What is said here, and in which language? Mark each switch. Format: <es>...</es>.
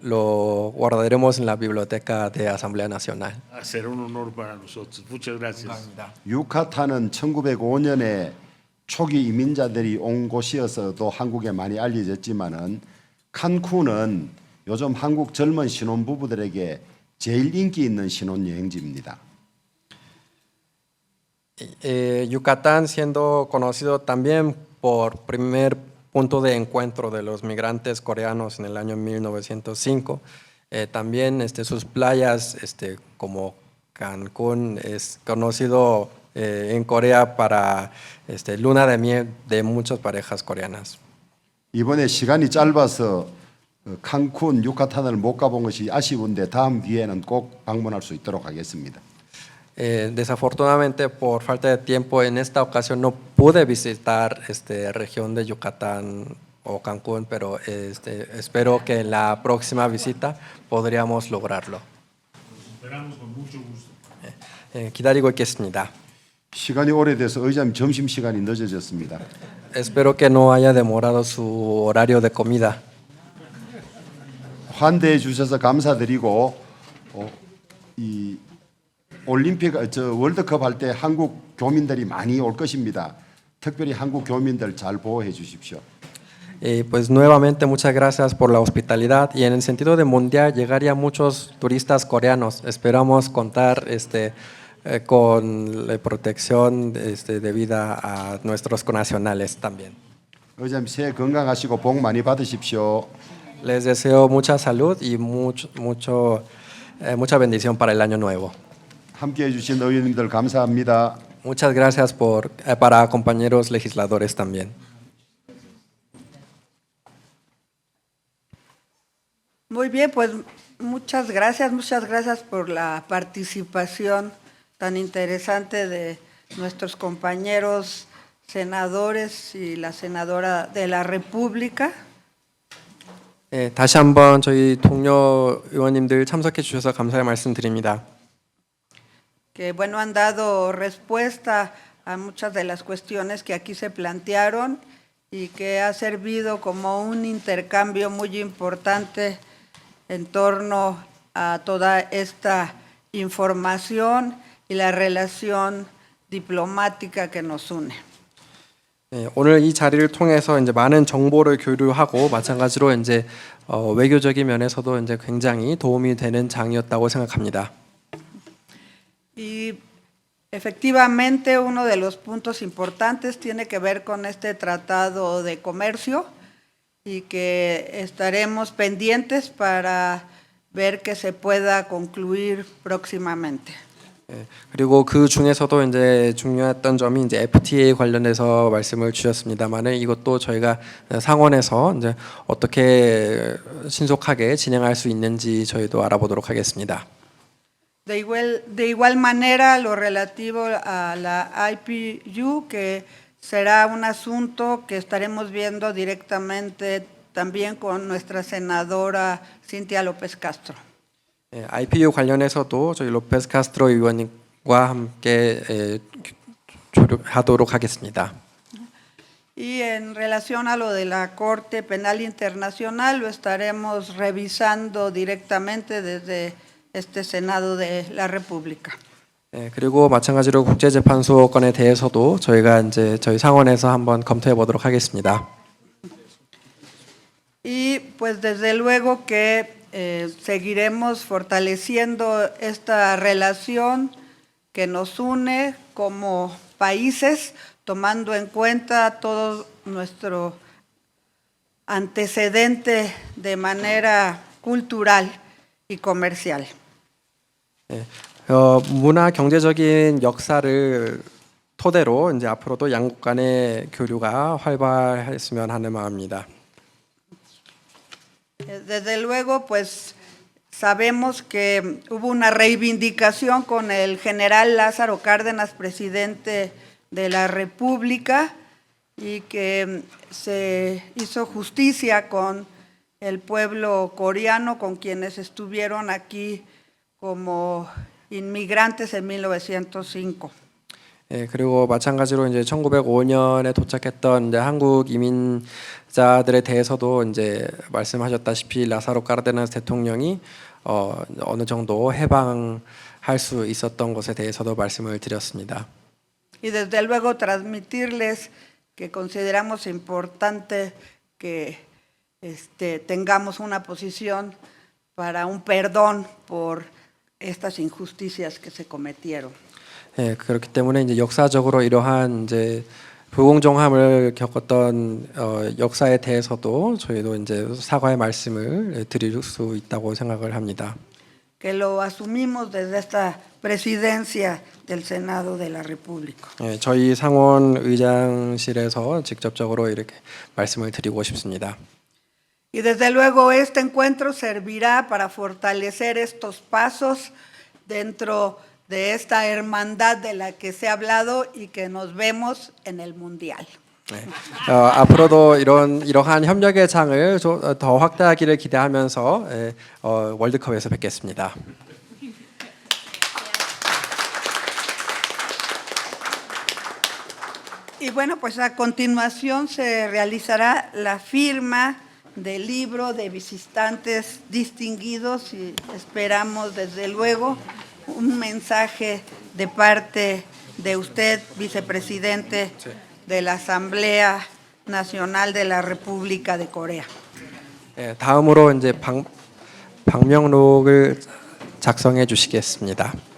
<es>Lo guardaremos en la biblioteca de Asamblea Nacional. Será un honor para nosotros. Muchas gracias.</es> <ko>유카탄은 1905년에 초기 이민자들이 온 곳이어서도 한국에 많이 알려졌지만은 칸쿤은 요즘 한국 젊은 신혼부부들에게 제일 인기 있는 신혼여행지입니다.</ko> <es>Yucatán siendo conocido también por primer punto de encuentro de los migrantes coreanos en el año 1905. También sus playas como Cancún es conocido en Corea para luna de miel de muchas parejas coreanas.</es> <ko>이번에 시간이 짧아서 칸쿤, 유카탄을 못 가본 것이 아쉬운데 다음 기회에는 꼭 방문할 수 있도록 하겠습니다.</ko> <es>Desafortunadamente, por falta de tiempo, en esta ocasión no pude visitar región de Yucatán o Cancún, pero espero que en la próxima visita podríamos lograrlo. Esperamos con mucho gusto.</es> <ko>기다리고 있겠습니다. 시간이 오래돼서 의장님 점심 시간이 늦어졌습니다.</ko> <es>Espero que no haya demorado su horario de comida.</es> <ko>환대해 주셔서 감사드리고 이 올림픽 월드컵 할 때 한국 교민들이 많이 올 것입니다. 특별히 한국 교민들 잘 보호해 주십시오.</ko> <es>Pues nuevamente muchas gracias por la hospitalidad y en el sentido de mundial llegaría muchos turistas coreanos. Esperamos contar con la protección debida a nuestros connacionales también.</es> <ko>의장님 새해 건강하시고 복 많이 받으십시오.</ko> <es>Les deseo mucha salud y mucha bendición para el año nuevo.</es> <ko>함께해 주신 의원님들 감사합니다.</ko> <es>Muchas gracias para compañeros legisladores también. Muy bien, pues muchas gracias por la participación tan interesante de nuestros compañeros senadores y la senadora de la República.</es> <ko>다시 한번 저희 동료 의원님들 참석해 주셔서 감사의 말씀드립니다.</ko> <es>Que bueno, han dado respuesta a muchas de las cuestiones que aquí se plantearon y que ha servido como un intercambio muy importante en torno a toda esta información y la relación diplomática que nos une.</es> <ko>오늘 이 자리를 통해서 많은 정보를 교류하고 마찬가지로 외교적인 면에서도 굉장히 도움이 되는 장이었다고 생각합니다.</ko> <es>Y efectivamente uno de los puntos importantes tiene que ver con este tratado de comercio y que estaremos pendientes para ver que se pueda concluir próximamente.</es> <ko>그리고 그 중에서도 중요했던 점이 FTA 관련해서 말씀을 주셨습니다만은 이것도 저희가 상원에서 어떻게 신속하게 진행할 수 있는지 저희도 알아보도록 하겠습니다.</ko> <es>De igual manera, lo relativo a la IPU, que será un asunto que estaremos viendo directamente también con nuestra senadora Cintia López Castro.</es> <ko>IPU 관련해서도 저희 로페스 카스트로 의원님과 함께 하도록 하겠습니다.</ko> <es>Y en relación a lo de la Corte Penal Internacional, lo estaremos revisando directamente desde este Senado de la República.</es> <ko>그리고 마찬가지로 국제재판소건에 대해서도 저희가 저희 상원에서 한번 검토해 보도록 하겠습니다.</ko> <es>Y pues desde luego que seguiremos fortaleciendo esta relación que nos une como países, tomando en cuenta todo nuestro antecedente de manera cultural y comercial.</es> <ko>문화 경제적인 역사를 토대로 앞으로도 양국 간의 교류가 활발했으면 하는 마음입니다.</ko> <es>Desde luego, pues sabemos que hubo una reivindicación con el general Lázaro Cárdenas, presidente de la República, y que se hizo justicia con el pueblo coreano, con quienes estuvieron aquí como inmigrantes en 1905.</es> <ko>그리고 마찬가지로 1905년에 도착했던 한국 이민자들에 대해서도 말씀하셨다시피 라사로 카르데나스 대통령이 어느 정도 해방할 수 있었던 것에 대해서도 말씀을 드렸습니다.</ko> <es>Y desde luego transmitirles que consideramos importante que tengamos una posición para un perdón por estas injusticias que se cometieron.</es> <ko>예, 그렇기 때문에 이제 역사적으로 이러한 이제 불공정함을 겪었던 역사에 대해서도 저희도 이제 사과의 말씀을 드릴 수 있다고 생각을 합니다.</ko> <es>que lo asumimos desde esta presidencia del Senado de la República.</es> <ko>예, 저희 상원 의장실에서 직접적으로 이렇게 말씀을 드리고 싶습니다.</ko> <es>Y desde luego este encuentro servirá para fortalecer estos pasos dentro de esta hermandad de la que se ha hablado y que nos vemos en el Mundial.</es> <ko>네. 앞으로도 이러한 협력의 장을 더 확대하기를 기대하면서 월드컵에서 뵙겠습니다.</ko> <es>Y bueno, pues a continuación se realizará la firma del libro de visitantes distinguidos y esperamos desde luego un mensaje de parte de usted, vicepresidente de la Asamblea Nacional de la República de Corea.</es> <ko>예, 다음으로 이제 방명록을 작성해 주시겠습니다.</ko>